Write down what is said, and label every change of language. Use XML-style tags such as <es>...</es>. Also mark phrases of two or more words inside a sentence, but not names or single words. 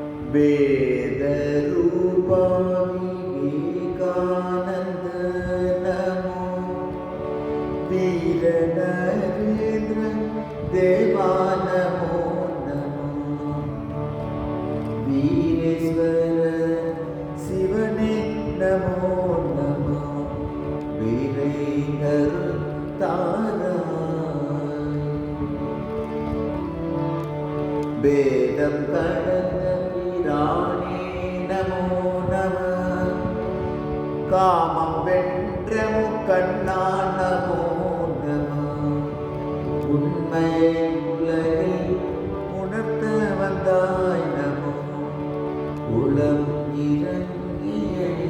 <sa>वेदरूपा विवेकानन्द नमो वीरनरेन्द्र देवा नमो नमो वीरेश्वर शिवने नमो नमो वीरेन्द्र तारा</sa> <ta>वेदं கடந்த பிரானே நமோ நம காமம் வென்ற முக்கண்ணா நமோ நம உண்மையை உலகில் உணர்த்த வந்தாய் நமோ உளம் இறங்கியே</ta>